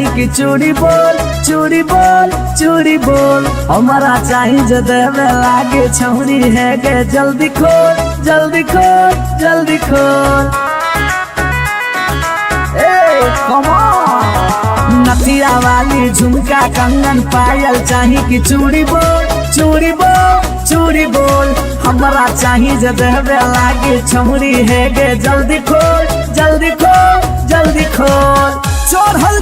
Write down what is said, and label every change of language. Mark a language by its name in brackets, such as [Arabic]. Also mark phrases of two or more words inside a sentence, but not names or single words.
[Magahi] कि चूड़ी बोल चूड़ी बोल चूड़ी बोल हमारा चाही जो देवे लागे छौरी है गे जल्दी खोल जल्दी खोल जल्दी खोल। ए [English] come on [Magahi] नथिया वाली झुमका कंगन पायल चाही कि चूड़ी बोल चूड़ी बोल चूड़ी बोल हमरा चाही जे देहबे लागे छौरी है गे जल्दी खोल जल्दी खोल जल्दी खोल चढ़ल